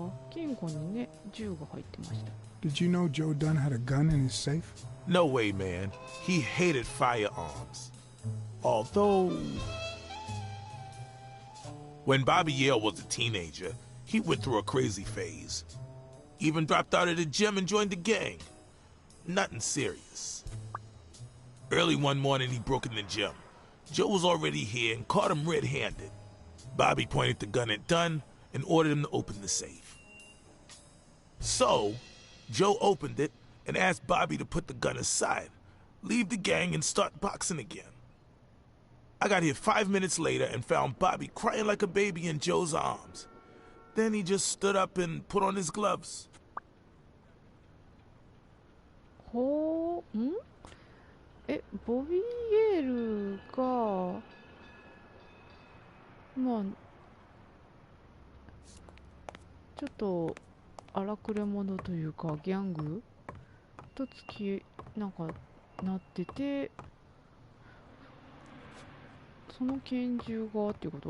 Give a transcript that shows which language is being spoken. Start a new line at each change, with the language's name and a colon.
Japanese: 金庫にね、銃が入ってました。
English: Did you know Joe Dunn had a gun in his safe? No way, man. He hated firearms. Although... When Bobby Yale was a teenager, he went through a crazy phase. Even dropped out of the gym and joined the gang. Nothing serious. Early one morning, he broke in the gym. Joe was already here and caught him red-handed. Bobby pointed the gun at Dunn and ordered him to open the safe. So, Joe opened it and asked Bobby to put the gun aside, leave the gang, and start boxing again. I got here 5 minutes later and found Bobby crying like a baby in Joe's arms. Then he just stood up and put on his gloves.
Japanese: ボビー・イエールがまあちょっと荒くれ者というかギャングとなんかなってて、その拳銃がっていうこと？